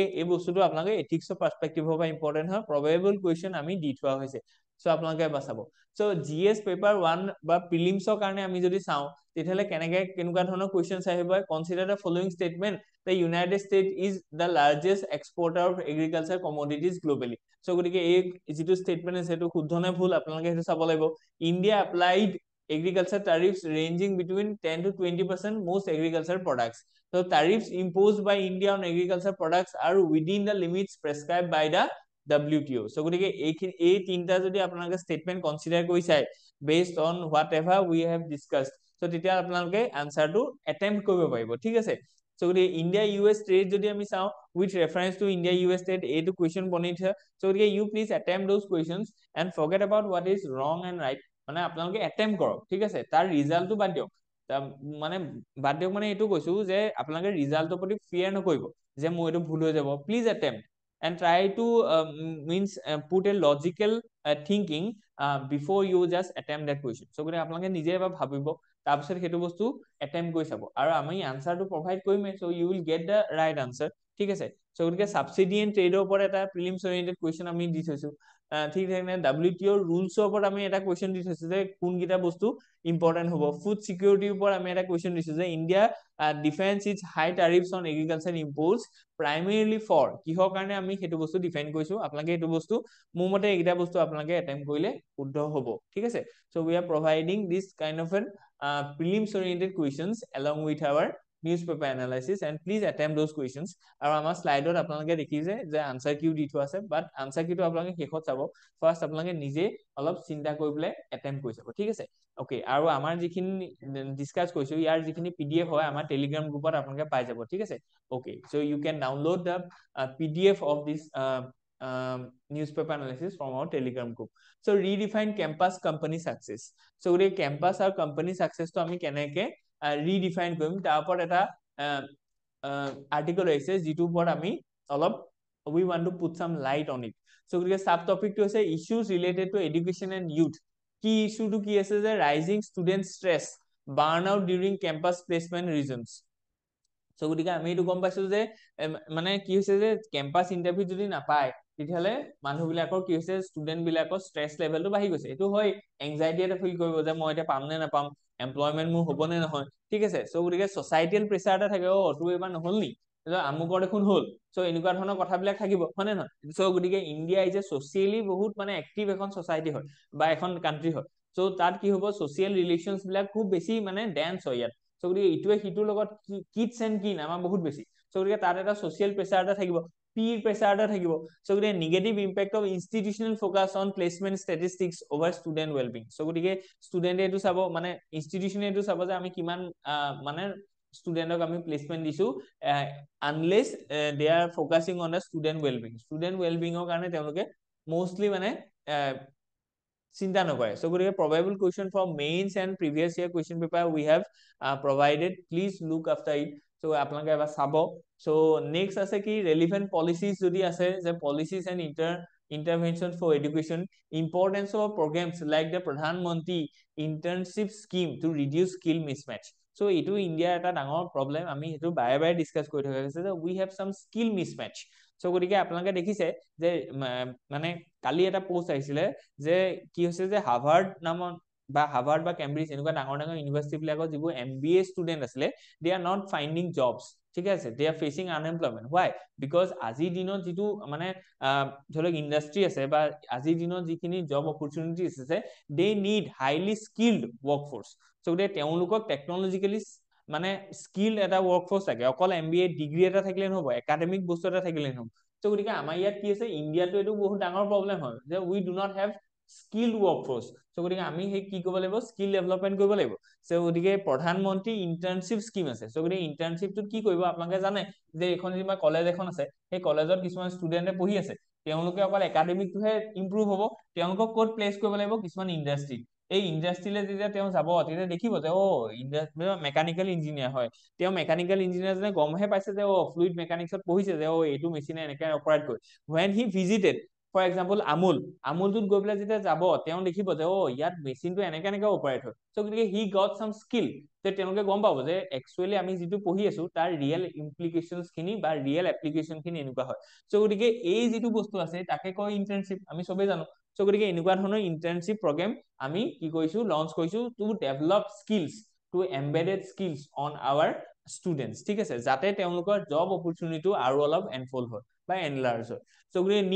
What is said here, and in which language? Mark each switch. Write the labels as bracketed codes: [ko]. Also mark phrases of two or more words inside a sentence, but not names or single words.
[as] এই বস্তুটো আপোনালোকে এথিক্সৰ পাৰ্সপেক্টিভৰ পৰা ইম্পৰ্টেন্ট হয় [en] probable question [as] আমি দি থোৱা হৈছে সো আপোনালোকে বাচাব সো [en] GS paper 1 [as] বা প্ৰিলিমছৰ কাৰণে আমি যদি চাওঁ তেতিয়াহলে কেনেকুৱা ধৰণৰ কুৱেশ্যনছ আহিব [en] consider the following statement the United State is the largest exporter of agriculture commodities globally [as] সো গতিকে এই যিটো ষ্টেটমেন্ট আছে সেইটো শুদ্ধ নে ভুল আপোনালোকে সেইটো চাব লাগিব [en] India applied agriculture tariffs ranging between 10 to 20% most agriculture products. So tariffs imposed by India on agriculture products are within the limits prescribed by the WTO. [as] So গতিকে এই তিনটা যদি আপোনালোকে [en] statement consider [as] কৰি চাই [en] based on whatever we have discussed. [as] So তেতিয়া আপোনালোকে আনসাৰটো attempt কৰিব পাৰিব ঠিক আছে So [en] India US trade [as] যদি আমি চাওঁ [en] with reference to India US trade [as] এইটো question বনি থা [en] So you please attempt those questions and forget about what is wrong and right [as] মানে আপোনালোকে attempt কৰক ঠিক আছে তাৰ ৰিজাল্টটো বাদ দিয়ক মানে বাদ দিয়ক মানে এইটো কৈছো যে আপোনালোকে ৰিজাল্টৰ প্ৰতি ফিয়াৰ নকৰিব যে মোৰ এইটো ভুল হৈ যাব [en] please attempt and try to means put a logical thinking before you just attempt that question [as] so গতিকে আপোনালোকে নিজে এবাৰ ভাবিব তাৰপিছত সেইটো বস্তু attempt কৰি চাব আৰু আমি আনসাৰটো প্ৰভাইড কৰিমেই [en] so you will get the right answer [as] ঠিক আছে so গতিকে [en] subsidy and trade [as] ওপৰত এটা [en] prelims oriented question [as] আমি দি থৈছো ঠিক আছে [en] WTO rules [as] ওপৰত আমি এটা কুৱেশ্যন দি থৈছো যে কোনকিটা বস্তু ইম্পৰ্টেন্ট হ'ব [en] food security [as] ওপৰত আমি এটা কুৱেশ্যন দিছো যে [en] India defends its high tariffs on agriculture imports primarily for [as] কিহৰ কাৰণে আমি সেইটো বস্তু ডিফাইন কৰিছো আপোনালোকে এইটো বস্তু মোৰ মতে এইটা বস্তু আপোনালোকে attempt কৰিলে শুদ্ধ হ'ব ঠিক আছে [en] so we are providing this kind of an prelims oriented questions along with our newspaper analysis and please attempt those questions [as] আৰু আমাৰ স্লাইডত আপোনালোকে দেখিছে যে [en] answer key [as] দি থোৱা আছে [en] but answer key [as] আপোনালোকে শেষত চাব ফাৰ্স্ট আপোনালোকে নিজে অলপ চিন্তা কৰি পেলাই attempt কৰি চাব ঠিক আছে ওকে আৰু আমাৰ যিখিনি ডিসকাস কৰিছো ইয়াৰ যিখিনি পিডিএফ হয় আমাৰ [en] telegram group [as] আপোনালোকে পাই যাব ঠিক আছে ওকে [en] so you can download the PDF of this newspaper analysis from our telegram group so redefine campus company success so the campus or company success to [as] আমি কেনেকে [en] redefine [as] কৰিম তাৰ ওপৰত এটা [en] article [as] আছে যিটো ওপৰত আমি অলপ [en] we want to put some light on it so [as] গতিকে সাব টপিকটো আছে [en] issues related to education and youth [as] কি ইস্যুটো কি আছে যে [en] rising student stress burnout during campus placement reasons [as] so গতিকে আমি এইটো গম পাইছো যে মানে কি হৈছে যে [en] campus interview [as] যদি নাপায় তেতিয়ালে মানুহবিলাকৰ কি হৈছে ষ্টুডেন্ট বিলাকৰ স্ট্ৰেছ লেভেলটো বাঢ়ি গৈছে এইটো হয় এংজাইটি এটা ফিল কৰিব যে মই এটা পাম নে নাপাম এমপ্লয়মেন্ট মোৰ হ'ব নে নহয় ঠিক আছে সো গতিকে [en] societal pressure [as] এটা থাকে ও তো এবাৰ নহল নি আমুকৰ দেখোন হল সো এনেকুৱা ধৰণৰ কথাবিলাক থাকিব হয় নে নহয় সো গতিকে [en] India is a socially [as] বহুত মানে এক্টিভ এখন সোসাইটি হয় বা এখন কান্ট্ৰি হয় সো তাত কি হ'ব [en] social relations [as] বিলাক খুব বেছি মানে ডেন্স হয় ইয়াত সো গতিকে ইটোৱে সিটোৰ লগত [en] kids and kin [as] আমাৰ বহুত বেছি সো গতিকে তাত এটা [en] social pressure [as] এটা থাকিব [en] peer pressure [as] এটা থাকিব সো গতিকে [en] negative impact of institutional focus on placement statistics over student wellbeing [as] সো গতিকে ষ্টুডেন্টে এটো চাব মানে ইনষ্টিটিউশনে এটো চাব যে আমি কিমান মানে ষ্টুডেন্টক আমি প্লেসমেন্ট দিছো [en] unless they are focusing on the student wellbeing [as] কাৰণে তেওঁলোকে মোস্টলি মানে চিন্তা নকৰে [en] so গতিকে probable question from mains and previous year question paper we have provided please look after it so [as] আপোনালোকে এবাৰ চাব [en] so next [as] আছে কি [en] relevant policies [as] যদি আছে যে [en] policies and interventions for education importance of programs like the Pradhan Mantri internship scheme to reduce skill mismatch so [as] এটো ইন্ডিয়াৰ এটা ডাঙৰ প্ৰবলেম আমি হেতু বাৰে বাৰে ডিসকাস কৰি থকা হৈছে যে [en] we have some skill mismatch [as] so গতিকে আপোনালোকে দেখিছে যে মানে কালি এটা পোষ্ট আহিছিলে যে কি হৈছে যে হাৰ্ভাৰ্ড নামৰ বা হাৰ্ভাৰ্ড বা কেম্ব্ৰিজ এনেকুৱা ডাঙৰ ডাঙৰ ইউনিভাৰ্সিটি বিলাকৰ যিবোৰ [en] MBA student [as] আছিলে [en] they are not finding jobs [as] ঠিক আছে [en] they are facing unemployment why because [as] আজিৰ দিনত যেটো মানে ধৰক ইন্ডাস্ট্ৰি আছে বা আজিৰ দিনত যিখিনি [en] job opportunities [as] আছে [en] they need highly skilled workforce so they [as] তেওঁলোকক টেকনলজিক্যালি মানে স্কিল এটা ওয়ার্কফোর্স থাকে অকল [en] MBA degree [as] এটা থাকিলে নহব একাডেমিক বস্তু এটা থাকিলে নহব so গতিকে আমাৰ ইয়াত কি আছে ইন্ডিয়াটো এটো বহুত ডাঙৰ প্ৰবলেম হয় যে [en] we do not have skilled workforce [as] so গতিকে আমি হে কি কৰিব লাগিব [en] skill development [as] কৰিব লাগিব so গতিকে প্ৰধানমন্ত্ৰী ইন্টাৰ্নশিপ স্কিম আছে so গতিকে ইন্টাৰ্নশিপটো কি কৰিব আপোনালোকে জানে যে এখন যিবা কলেজ এখন আছে সেই কলেজত কিছুমান ষ্টুডেন্টে পঢ়ি আছে তেওঁলোকে অকল একাডেমিকটোহে ইমপ্ৰুভ হ'ব তেওঁলোকক কোড প্লেস কৰিব লাগিব কিছুমান ইন্ডাস্ট্ৰি এই ইন্ডাস্ট্ৰিলে যেতিয়া তেওঁ যাব তেতিয়া দেখিব যে ও [en] mechanical engineer [as] হয় তেওঁ [en] mechanical engineer [as] জনে গমহে পাইছে যে ও [en] fluid mechanics [as] পঢ়িছে যে ও এইটো মেচিনে এনেকৈ অপাৰেট কৰে [en] when he visited for example [as] আমুলটোত গৈ পেলাই যেতিয়া যাব তেওঁ দেখিব যে ইয়াত মেচিনটো এনেকে অপাৰেট হয় চ' গতিকে [en] he got some skill [as] যে তেওঁলোকে গম পাব যে একচুৱেলি আমি যিটো পঢ়ি আছো তাৰ [en] real implications [as] খিনি বা [en] real application [as] খিনি এনেকুৱা হয় চ' গতিকে এই যিটো বস্তু আছে তাকে কয় ইণ্টাৰ্ণশ্বিপ আমি চবেই জানো চ' গতিকে এনেকুৱা ধৰণৰ [en] internship program [as] আমি কি কৰিছো লঞ্চ কৰিছো [en] to develop skills to embedded skills on our students [as] ঠিক আছে যাতে তেওঁলোকৰ জব অপৰচুনিটিটো আৰু অলপ এনফল্ড হয় বা এনলাৰ্জ হয় চ' গতিকে নিড